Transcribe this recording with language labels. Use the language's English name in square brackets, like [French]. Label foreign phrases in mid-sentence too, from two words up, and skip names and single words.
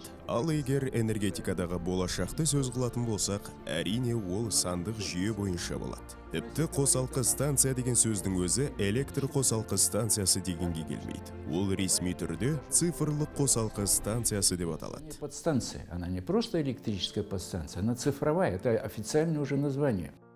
[Kazakh] Ал егер энергетикадағы болашақты сөз қылатын болсақ, әрине ол сандық жүйе бойынша болады. Тіпті қосалқы станция деген сөздің өзі электр қосалқы станциясы дегенге келмейді. Ол ресми түрде цифрлық қосалқы станциясы деп аталады. [Russian] Подстанция, она не просто электрическая подстанция, она цифровая, это официальное уже название.